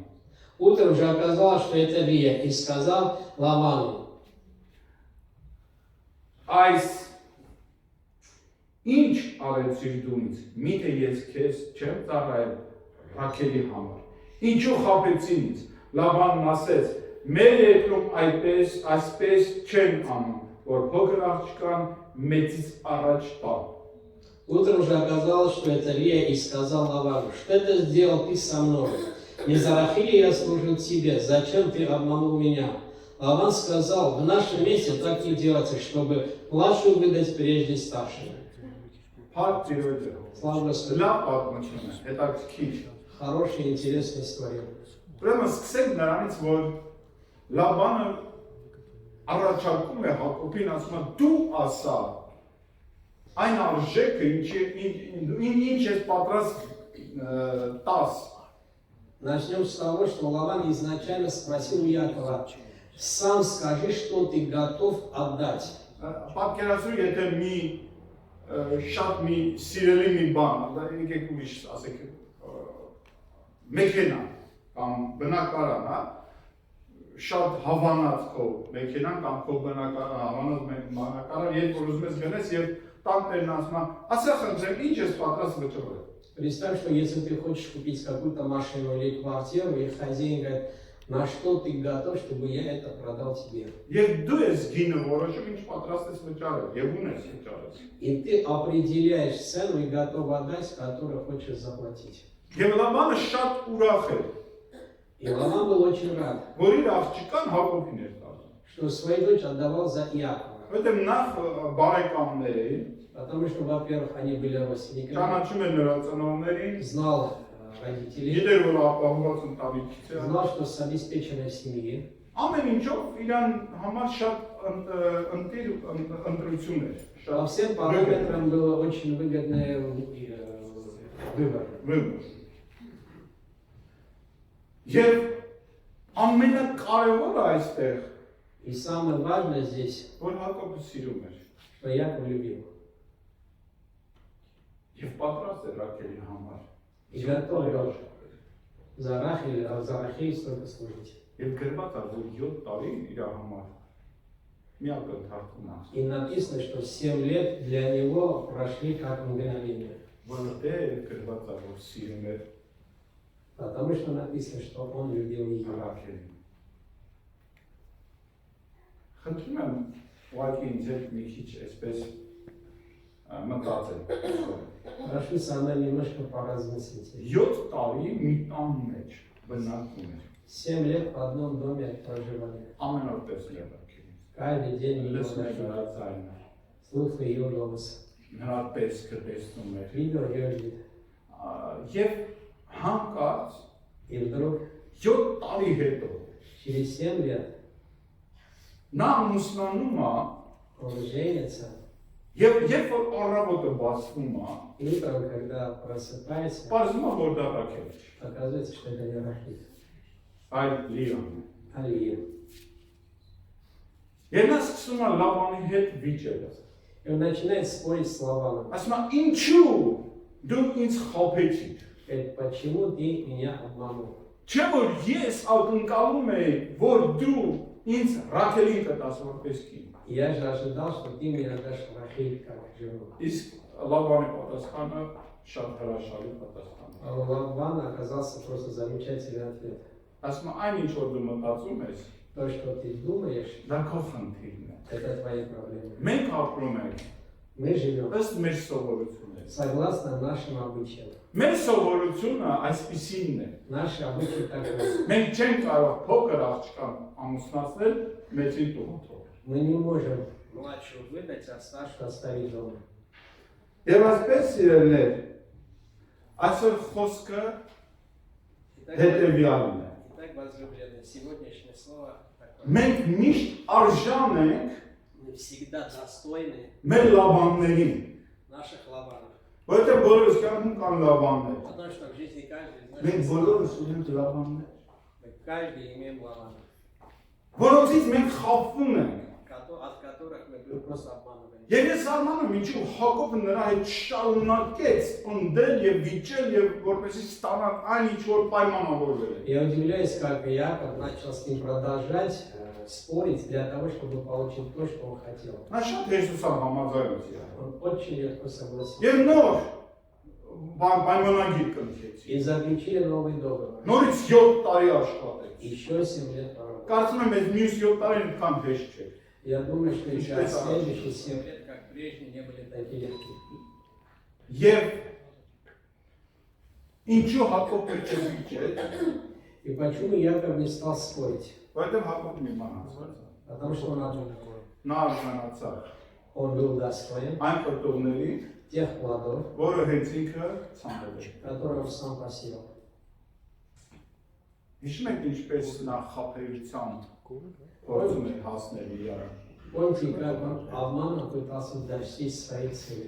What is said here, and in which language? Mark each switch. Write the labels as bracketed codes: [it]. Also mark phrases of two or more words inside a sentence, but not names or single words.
[ru] Утром же оказалось, что это Лия, и сказал Лавану: [hy] Այս ինչ արեցիր դու ինձ, միթե ես քեզ չեմ ծառայել Ռաքելի համար։ Ինչու խաբեցին ինձ։ Լավանն ասեց. մեր երկրում այսպես չեն անում, որ փոքր աղջկան մեծից առաջ տա։ [ru] Утром же оказалось, что это Лия, и сказал Лавану: что это сделал ты со мной? Не за Рахиль я служил тебе, зачем ты обманул меня? Лаван сказал: в нашем месте так не делается, чтобы младшую выдать прежде старшей. [hy] Փառք Տիրոջը։ [ru] Слава Господу. [hy] Լավ պատմություն է, հետաքրքիր։ [ru] Хорошая, интересная история. [hy] Ուրեմն սկսենք նրանից, որ Լավանը առաջարկում է Հակոբին, ասում է դու ասա այն արժեքը ինչ ես պատրաստ տաս։ [ru] Начнем с того, что Лаван изначально спросил у Якова: сам скажи, что ты готов отдать. [hy] Պատկերացրու, եթե շատ մի սիրելի մի բան, եկեք ուրիշ ասեք, մեքենա կամ բնակարան, շատ հավանած քո մեքենան կամ քո հավանած բնակարան, երբ որ ուզում ես գնես եւ տանտերն ասում է, ասա խնդրեմ, ինչ ես պատրաստ վճռել։ [ru] Представь, что если ты хочешь купить какую-то машину или квартиру, и хозяин говорит: на что ты готов, чтобы я это продал тебе? [hy] Եվ դու ես գինը որոշում, ինչ պատրաստ ես վճարել, եւ ունես վճարել։ [ru] И ты определяешь цену и готов отдать, которую хочешь заплатить. [hy] Եվ Լավանը շատ ուրախ էր, [ru] И Лаван был очень рад, [hy] որ իր աղջկան Հակոբին էր տալու։ [ru] что свою дочь отдавал за Иакова. [hy] Որտեղ նախ բարեկամներ էին, [ru] Потому что, во-первых, они были родственниками, [hy] ճանաչում են նրա ծնողներին, [ru] знал родителей, [hy] գիտեր որ ապահովված ընտանիքից է։ [ru] знал, что с обеспеченной семьи. [hy] Ամեն ինչով իրան համար շատ ընտրություն էր, [ru] По [hy] շատ [ru] всем параметрам было очень выгодный выбор. [hy] վիճ։ Եվ ամենակարևորը այստեղ, [ru] И самое важное здесь, [hy] որ Հակոբը сիրում էր [ru] что Яков любил. [hy] եւ պատրաստ էր Ռաքելի համար։ [ru] И готов был за Рахиль столько служить. [hy] Եվ գրված է, որ 7 տարի իր համար միակ ընթացքում է։ [ru] И написано, что 7 лет для него прошли как мгновение. [hy] Որտեղ գրված է, որ սիրում էր [ru] Потому что написано, что он любил ее. [hy] Ռաքելին։ Խնդրում եմ ուղղակի ինձ հետ մի քիչ այսպես մտածել։ [ru] Прошу со мной немножко поразмыслить. [hy] 7 տարի մի տան մեջ բնակվում էր։ [ru] 7 лет в одном доме проживали. [hy] Ամեն օր տեսնել Ռաքելին։ [ru] Каждый день ее [hy] Լսում էր [ru] слышал, [hy] նրա ձայնը։ [ru] слушал ее голос. [hy] նրա տեսքը տեսնում էր։ [ru] видел ее вид. [hy] Եվ հանկարծ [ru] И вдруг [hy] 7 տարի հետո [ru] через 7 лет [hy] նա ամուսնանում է [ru] он женится. [hy] եւ երբ որ առավոտը բացվում է, [ru] И утром, когда просыпается, [hy] բարձում է որ դա Ռաքել է, [ru] оказывается, что это не Рахиль, [hy] այլ Լիան։ [ru] а Лия. [hy] Եվ նա սկսում է Լավանի հետ վիճել։ [ru] И он начинает спорить с Лаваном. [hy] Ասում է ինչու դու ինձ խաբեցիր։ [ru] Говорит, почему ты меня обманул? [hy] Չէ որ ես ակնկալում էի, որ դու ինձ Ռաքելին կտաս որպես կին։ [ru] Я же ожидал, что ты мне отдашь Рахиль как жену. [hy] Իսկ Լավանի պատասխանը շատ հրաշալի պատասխան է։ [ru] А у Лавана оказался просто замечательный ответ. [hy] Ասում է այն ինչ որ դու մտածում ես, [ru] То, что ты думаешь, [hy] դա քո խնդիրն է։ [ru] это твои проблемы. [hy] Մենք ապրում ենք [ru] Мы живем [hy] ըստ մեր սովորությունների։ [ru] согласно нашим обычаям. [hy] Մեր սովորությունը այսպիսինն է։ [ru] Наши обычаи такие. [hy] Մենք չենք կարող փոքր աղջկան ամուսնացնել մեծին տուն։ [ru] Мы не можем младшего выдать, а старшего оставить дома. [hy] Եվ այսպես սիրելիներ, այսօր խոսքը հետևյալն է։ [ru] Итак, возлюбленные, сегодняшнее слово такое. [hy] Մենք միշտ արժան ենք [ru] Мы всегда достойны [hy] մեր լավաններին, [ru] наших Лаванов. [hy] որովհետև բոլորս կյանքում կան լավաններ։ [ru] Потому что в жизни каждый из [hy] Մենք [ru] нас, [hy] բոլորս ունենք լավաններ, [ru] мы каждый имеем Лаванов, [hy] որոնցից մենք խաբվում ենք։ [ru] от которых мы просто обманываем. [hy] Եվ ես զարմանում եմ, ինչու Հակոբը նրա հետ շարունակեց ընդել եւ վիճել եւ որպեսզի ստանան այն ինչ որ պայմանավորվել է։ [ru] Я удивляюсь, как Яков начал с ним продолжать спорить для того, чтобы получить то, что он хотел. [hy] Նա շատ Հիսուսը համաձայնեց իրար։ [ru] Он очень легко согласился. [hy] Եվ նոր պայմանագիր կնքեց։ [ru] И заключили новый договор. [hy] Նորից 7 տարի աշխատեց։ [ru] Еще 7 лет поработали. [hy] Կարծում եմ, այս մյուս 7 տարին այդքան հեշտ չէ։ [ru] Я думаю, что еще Что это? следующие 7 лет, как прежде, не были такие легкие. [hy] Եվ ինչու Հակոբը չվիճել, [ru] И почему Яков не стал спорить? [hy] որովհետև Հակոբն իմանացավ։ [ru] Потому что он одумал. [hy] Նա արժանացավ [ru] Он был достоин [hy] այն պտուղների, [ru] тех плодов, [hy] որը հենց ինքը ցանկել է։ [ru] которые он сам посеял. [hy] Հիշում եք ինչպես նա խաբեության փորձում էր հասնել իրար։ [ru] Помните, как он обманом пытался достичь своей цели.